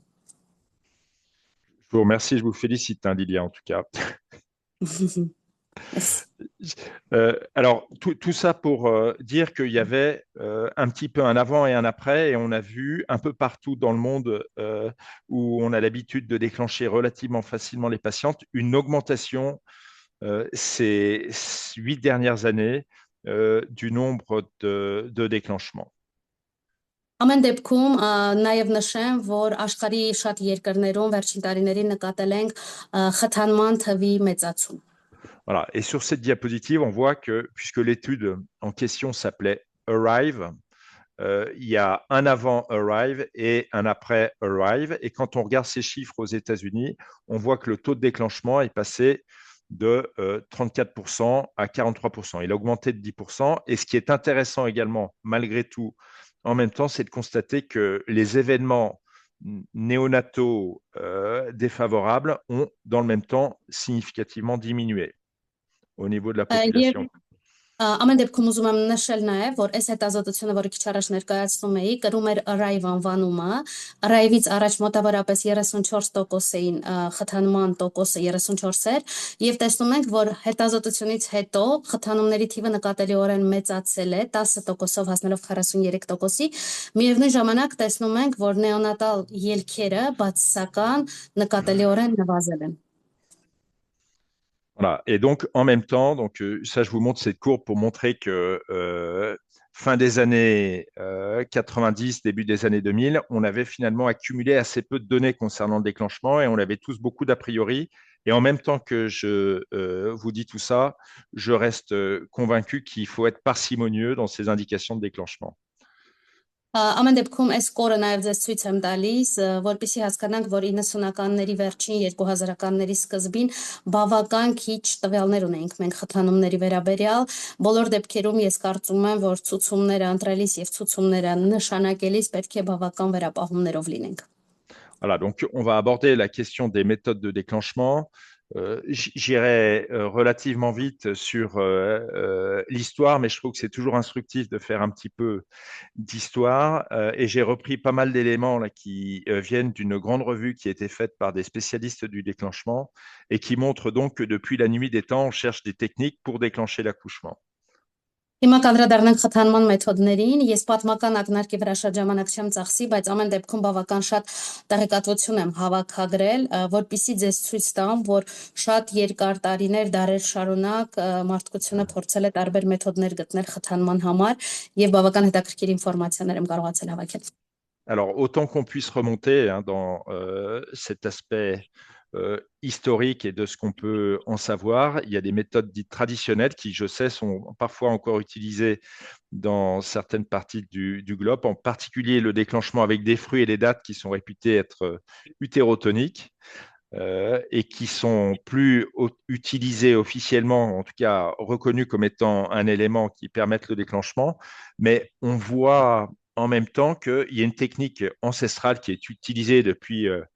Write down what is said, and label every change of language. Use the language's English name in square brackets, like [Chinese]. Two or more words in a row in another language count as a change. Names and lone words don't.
[French] Je vous remercie, je vous félicite, Lilia, en tout cas. Alors, tout ça pour dire qu'il y avait un petit peu un avant et un après, et on a vu un peu partout dans le monde où on a l'habitude de déclencher relativement facilement les patientes, une augmentation ces 8 dernières années du nombre de déclenchements. [Armenian] Ամեն դեպքում նաև նշեմ, որ աշխարհի շատ երկրներում վերջին տարիներին նկատել ենք խթանման թվի մեծացում։ [French] Voilà. Et sur cette diapositive, on voit que, puisque l'étude en question s'appelait Arrive, il y a un avant Arrive et un après Arrive. Et quand on regarde ces chiffres aux États-Unis, on voit que le taux de déclenchement est passé de 34% à 43%. Il a augmenté de 10%. Et ce qui est intéressant également, malgré tout, en même temps, c'est de constater que les événements néonataux défavorables ont, dans le même temps, significativement diminué au niveau de la population. [Armenian] Ամեն դեպքում ուզում եմ նշել նաև, որ այս հետազոտությունը, որը քիչ առաջ ներկայացնում էի, կրում էր Arrive անվանումը, Arrive-ից առաջ մոտավորապես 34% էին խթանման տոկոսը 34 էր, եւ տեսնում ենք, որ հետազոտությունից հետո խթանումների թիվը նկատելիորեն մեծացել է 10%-ով հասնելով 43%-ի, միևնույն ժամանակ տեսնում ենք, որ նեոնատալ ելքերը բացասական նկատելիորեն նվազել են։ [French] Voilà. Et donc, en même temps, donc, ça, je vous montre cette courbe pour montrer que fin des années 90, début des années 2000, on avait finalement accumulé assez peu de données concernant le déclenchement et on avait tous beaucoup d'a priori. Et en même temps que je vous dis tout ça, je reste convaincu qu'il faut être parcimonieux dans ces indications de déclenchement. [Armenian] Ամեն դեպքում այս կորը նաև ձեզ ցույց եմ տալիս, որպեսզի հասկանանք, որ 90-ականների վերջին 2000-ականների սկզբին բավական քիչ տվյալներ ունեինք մենք խթանումների վերաբերյալ։ Բոլոր դեպքերում ես կարծում եմ, որ ցուցումները ընտրելիս եւ ցուցումները նշանակելիս պետք է բավական վերապահումներով լինենք։ [French] Voilà, donc on va aborder la question des méthodes de déclenchement. J'irai relativement vite sur l'histoire, mais je trouve que c'est toujours instructif de faire un petit peu d'histoire. Et j'ai repris pas mal d'éléments là, qui viennent d'une grande revue qui a été faite par des spécialistes du déclenchement et qui montre donc que depuis la nuit des temps, on cherche des techniques pour déclencher l'accouchement. [Armenian] Հիմա կանդրադառնանք խթանման մեթոդներին։ Ես պատմական ակնարկի վրա շատ ժամանակ չեմ ծախսի, բայց ամեն դեպքում բավական շատ տեղեկատվություն եմ հավաքագրել, որպեսզի ձեզ ցույց տամ, որ շատ երկար տարիներ, դարեր շարունակ մարդկությունը փորձել է տարբեր մեթոդներ գտնել խթանման համար եւ բավական հետաքրքիր ինֆորմացիաներ եմ կարողացել հավաքել։ [French] Alors, autant qu'on puisse remonter dans cet aspect historique et de ce qu'on peut en savoir, il y a des méthodes dites traditionnelles qui, je sais, sont parfois encore utilisées dans certaines parties du globe, en particulier le déclenchement avec des fruits et des dattes qui sont réputés être utérotoniques et qui sont plus utilisés officiellement, en tout cas reconnus comme étant un élément qui permette le déclenchement, mais on voit en même temps qu'il y a une technique ancestrale qui est utilisée depuis